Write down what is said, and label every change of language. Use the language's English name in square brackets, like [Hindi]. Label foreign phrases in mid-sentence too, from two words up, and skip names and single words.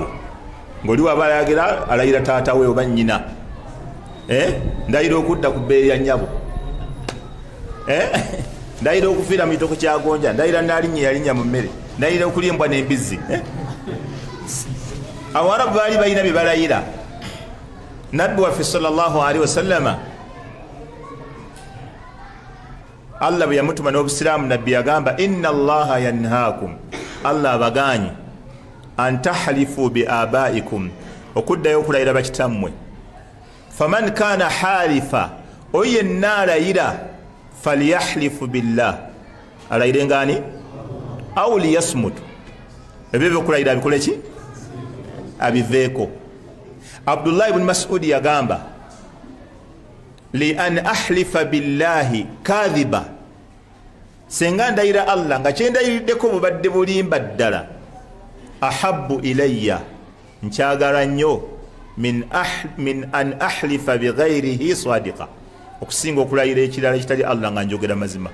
[Ganda] Ng'oli wabalagira alayira taata we oba nnyina, ndayira okudda ku bbeeri ya nnyabo, ndayira okufiira mu kitoko kya gonja, ndayira naalinnya yalinnya mu mmere, ndayira okulimbwa n'embizzi. Abarabu baali balina bye balayira. Nabbi waffe [Arabic] صلى الله عليه وسلم [Ganda] Allah bwe yamutuma n'obusiraamu, nabbi yagamba [Arabic] إن الله ينهاكم, [Ganda] Allah abaganye [Arabic] أن تحلفوا بآبائكم, [Ganda] okuddayo okulayira bakitammwe. [Arabic] فمن كان حالفا, [Ganda] oyo yenna alayira, [Arabic] فليحلف بالله, [Ganda] alayire ngani? [Arabic] أو ليصمت, [Ganda] ebyo byokulayira bikole ki? Abiveeko. [Arabic] Abdullah ibn Mas'ud yagamba لأن أحلف بالله كاذبا, [Ganda] senga ndayira Allah nga kyendayiriddeko bubadde bulimba ddala, [Arabic] أحب إلي, [Ganda] nkyagala nnyo [Arabic] من أن أحلف بغيره صادقا, [Ganda] okusinga okulayira ekirala ekitali Allah nga njogera mazima.